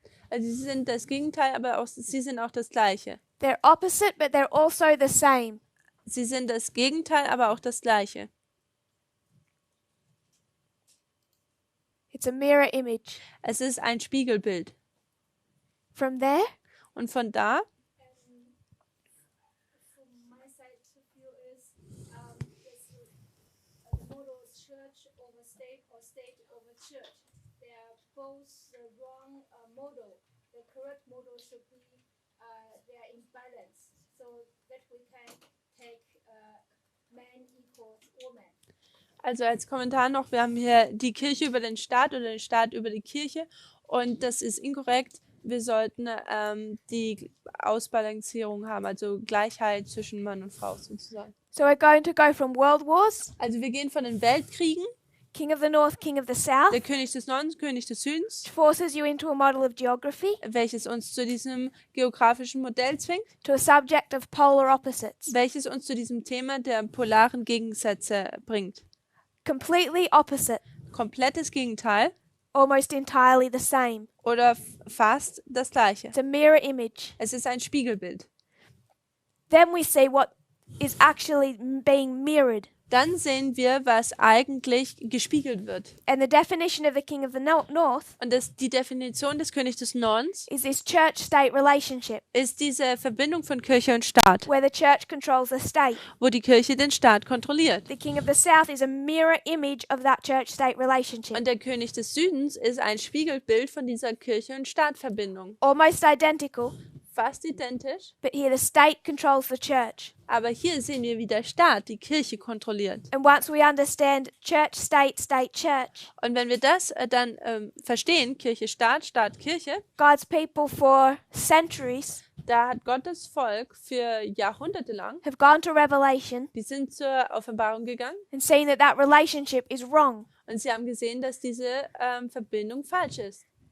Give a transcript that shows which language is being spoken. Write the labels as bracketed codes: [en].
[de] Also sie sind das Gegenteil, aber auch, sie sind auch das Gleiche. [en] They're opposite, but they're also the same. [de] Sie sind das Gegenteil, aber auch das Gleiche. [en] It's a mirror image. [de] Es ist ein Spiegelbild. [en] From there, [de] Und von da [en] From my side to view is this the model is church over state or state over church. They are both the wrong model. The correct model should be they are in balance, so that we can take man equals woman. [de] Also als Kommentar noch, wir haben hier die Kirche über den Staat oder den Staat über die Kirche und das ist inkorrekt. Wir sollten die Ausbalancierung haben, also Gleichheit zwischen Mann und Frau sozusagen. [en] so we're going to go from world wars, [de] Also wir gehen von den Weltkriegen, [en] king of the north, king of the south, [de] der König des Nordens, König des Südens, [en] forces you into a model of geography, [de] welches uns zu diesem geografischen Modell zwingt, [en] to a subject of polar opposites. [de] welches uns zu diesem Thema der polaren Gegensätze bringt. [en] Completely opposite, [de] Komplettes Gegenteil [en] almost entirely the same. [de] oder fast das Gleiche. [en] It's a mirror image. [de] Es ist ein Spiegelbild. [en] Then we see what is actually being mirrored. [de] dann sehen wir, was eigentlich gespiegelt wird. [en] And the definition of the king of the north [de] Und die Definition des Königs des Nordens [en] is this church-state relationship [de] ist diese Verbindung von Kirche und Staat, [en] where the church controls the state. [de] wo die Kirche den Staat kontrolliert. [en] The king of the south is a mirror image of that church-state relationship. [de] Und der König des Südens ist ein Spiegelbild von dieser Kirche- und Staatverbindung. [en] Almost identical, [de] Fast identisch, [en] but here the state controls the church. [de] aber hier sehen wir, wie der Staat die Kirche kontrolliert. [en] And once we understand church, state, state, church, [de] Und wenn wir das dann verstehen, Kirche, Staat, Staat, Kirche, [en] God's people for centuries [de] da hat Gottes Volk für Jahrhunderte lang, [en] have gone to Revelation [de] die sind zur Offenbarung gegangen [en] and seen that that relationship is wrong. [de] und sie haben gesehen, dass diese Verbindung falsch ist.